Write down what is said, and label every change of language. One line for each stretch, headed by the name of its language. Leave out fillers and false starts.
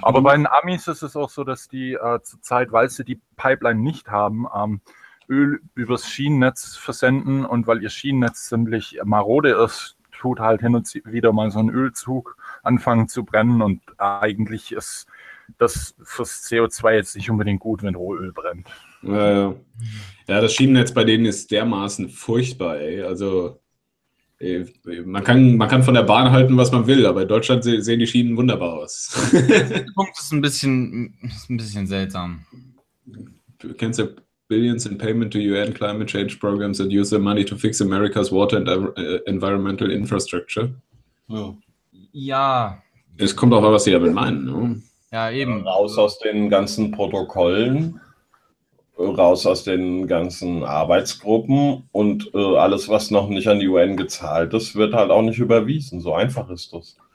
German: Aber bei den Amis ist es auch so, dass die zurzeit, weil sie die Pipeline nicht haben, Öl übers Schienennetz versenden und weil ihr Schienennetz ziemlich marode ist, tut halt hin und wieder mal so ein Ölzug anfangen zu brennen und eigentlich ist das fürs CO2 jetzt nicht unbedingt gut, wenn Rohöl brennt. Ja, das Schienennetz bei denen ist dermaßen furchtbar, ey. Also man kann von der Bahn halten, was man will, aber in Deutschland sehen die Schienen wunderbar aus. Der Punkt ist ein bisschen seltsam. Kennst du
English: billions in payment to UN climate change programs that use their money to fix America's water and environmental infrastructure?
German: Ja. Es kommt auch an, was sie damit meinen, ne? Ja, eben. Raus aus den ganzen Protokollen, raus aus den ganzen Arbeitsgruppen und alles, was noch nicht an die UN gezahlt ist, wird halt auch nicht überwiesen. So einfach ist das.